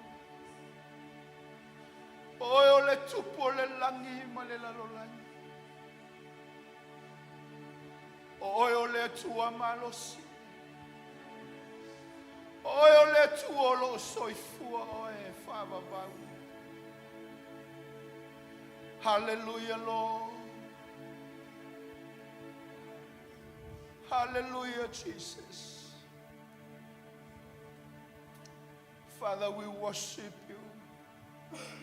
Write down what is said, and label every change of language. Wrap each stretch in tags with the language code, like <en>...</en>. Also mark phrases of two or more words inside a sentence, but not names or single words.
<sm>Oe o le tupo le langi ma le lalo langi. Oe o le tua malosi. Oe o le tua lo soifua oe whavavau.</sm> <en>Hallelujah, Lord. Hallelujah, Jesus. Father, we worship you.</en>